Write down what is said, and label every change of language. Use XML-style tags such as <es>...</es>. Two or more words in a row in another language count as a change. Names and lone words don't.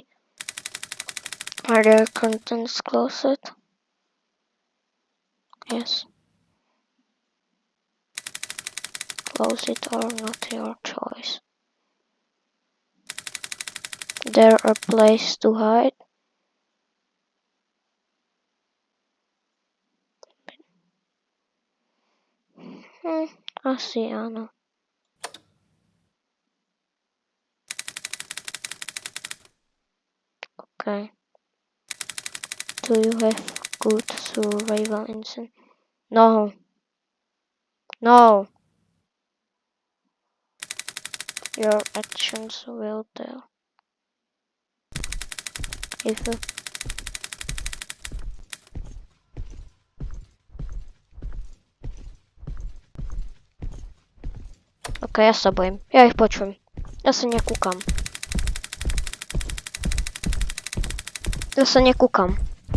<en>Are there curtains closet? Yes. Close it or not your choice. There a place to hide?</en> <sk>Asi áno.</sk> <en>Okay. Do you have good survival instinct? No. No. Your actions will tell. If you...</en> <sk>Ok, ja sa bojím. Ja ich počujem. Ja sa nekúkam. Ja sa nekúkam.</sk>